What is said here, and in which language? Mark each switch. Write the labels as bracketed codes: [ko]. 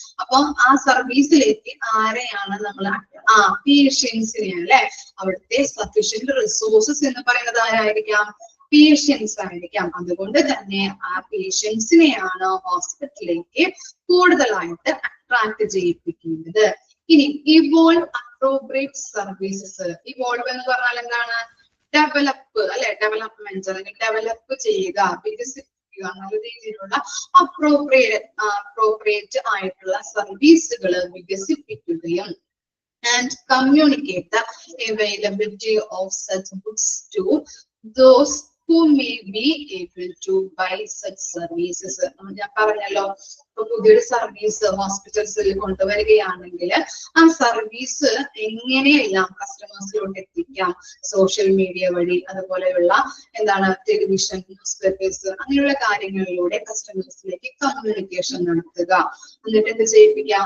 [ml] അപ്പൊ ആ സർവീസിലേക്ക് ആരെയാണ് നമ്മൾ? പേഷ്യൻസിനെ അല്ലെ. അവിടുത്തെ സഫിഷ്യന്റ് റിസോഴ്സസ് എന്ന് പറയുന്നത് ആരായിരിക്കാം? പേഷ്യൻസ് ആയിരിക്കാം. അതുകൊണ്ട് തന്നെ ആ പേഷ്യൻസിനെയാണ് ഹോസ്പിറ്റലിലേക്ക് കൂടുതലായിട്ട് അട്രാക്ട് ചെയ്യിപ്പിക്കേണ്ടത്. ഇനി [en] Evolve appropriate services. [ml] ഇവോൾവ് എന്ന് പറഞ്ഞാൽ എന്താണ്? ഡെവലപ്പ് അല്ലെ, ഡെവലപ്മെന്റ് അല്ലെങ്കിൽ ഡെവലപ്പ് ചെയ്യുക, വികസിപ്പിക്കുക, നല്ല രീതിയിലുള്ള അപ്രോപ്രിയേറ്റ് ആയിട്ടുള്ള സർവീസുകൾ വികസിപ്പിക്കുകയും and [en] communicate the availability of such goods to those who may be able to buy such services. [ml] ഞാൻ പറഞ്ഞല്ലോ, ഇപ്പൊ പുതിയൊരു സർവീസ് ഹോസ്പിറ്റൽസിൽ കൊണ്ടുവരികയാണെങ്കിൽ ആ സർവീസ് എങ്ങനെയെല്ലാം കസ്റ്റമേഴ്സിലോട്ട് എത്തിക്കാം, സോഷ്യൽ മീഡിയ വഴി, അതുപോലെയുള്ള എന്താണ് ടെലിവിഷൻ, ന്യൂസ് പേപ്പേഴ്സ്, അങ്ങനെയുള്ള കാര്യങ്ങളിലൂടെ കസ്റ്റമേഴ്സിലേക്ക് കമ്മ്യൂണിക്കേഷൻ നടത്തുക. എന്നിട്ട് എന്ത് ചെയ്യിപ്പിക്കുക?